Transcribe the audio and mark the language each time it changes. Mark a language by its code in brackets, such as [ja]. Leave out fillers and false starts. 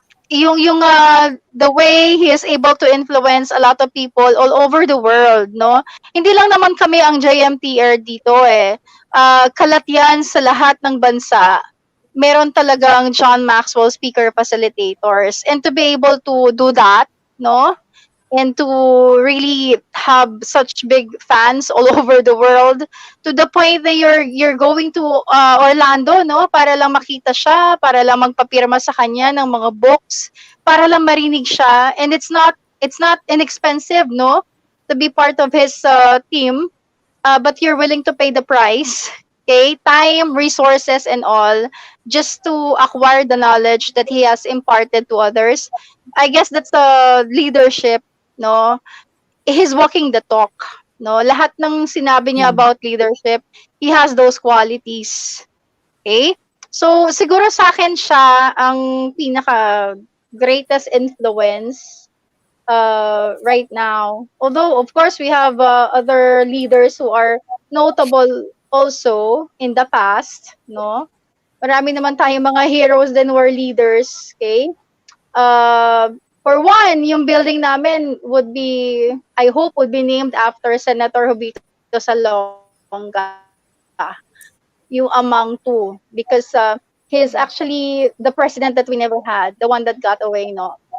[en] the way he is able to influence a lot of people all over the world, no? [tl] Hindi lang naman kami ang JMTR dito eh. Kalat yan sa lahat ng bansa. [en] Meron talagang John Maxwell speaker facilitators, and to be able to do that, no? And to really have such big fans all over the world, to the point that you're going to Orlando, no, [tl] para lang makita siya, para lang magpapirma sa kanya ng mga books, para lang marinig siya. [en] And it's not inexpensive, no, to be part of his team, but you're willing to pay the price, okay, time, resources, and all, just to acquire the knowledge that he has imparted to others. I guess that's the leadership, no? He's walking the talk, no? [tl] Lahat ng sinabi niya [en] about leadership, he has those qualities. Okay? [tl] So, siguro sa akin siya ang pinaka [en] greatest influence right now. Although, of course, we have other leaders who are notable also in the past, no? [tl] Marami naman tayong mga heroes din [en] were leaders, [tl] okay? [en] For one, [tl] yung building namin [en] would be, I hope, would be named after Senator Jovito Salonga, yung among two, because he's actually the president that we never had, the one that got away, no?